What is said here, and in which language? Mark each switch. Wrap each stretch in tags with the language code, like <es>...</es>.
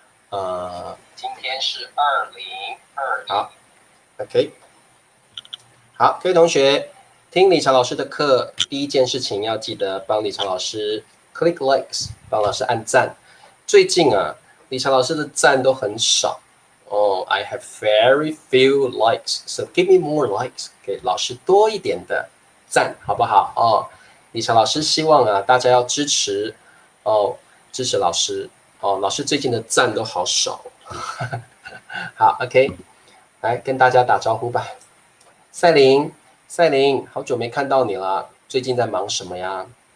<zh>今天是2021。好 ，OK。好，各位同学，听理查老师的课，第一件事情要记得帮理查老师</zh> <en>click likes，</en> <zh>帮老师按赞。最近啊，理查老师的赞都很少哦。</zh> <en>I have very few likes, so give me more likes，</en> <zh>给老师多一点的赞，好不好？哦，理查老师希望啊，大家要支持哦，支持老师哦。老师最近的赞都好少。好 ，OK， 来跟大家打招呼吧。赛琳，好久没看到你了，最近在忙什么呀？</zh>